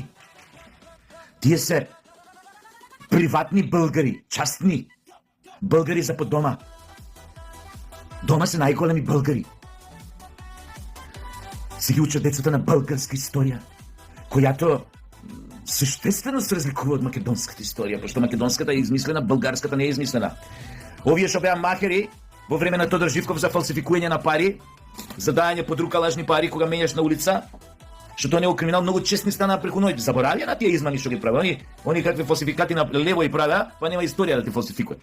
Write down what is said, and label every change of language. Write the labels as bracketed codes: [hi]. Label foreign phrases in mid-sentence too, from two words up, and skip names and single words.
[mk] Тие се приватни българи, частни. Българи за по дома. Дома се най-големи българи. [bg] Се ги учат децата на българска история, която съществено се разликува [mk] од македонската историја, пошто македонската е измислена, [bg] българската не е измислена. [mk] Овие што беа махери во време на Тодор Живков за фалсификување на пари, за дајање под рука лажни пари кога мењаш на улица, што тоа не е криминал, многу честни станаа преку ноќ. Заборавија на тие измами што ги прави. Они какви фалсификати на лево и правеа, па нема историја да ти фалсификуваат.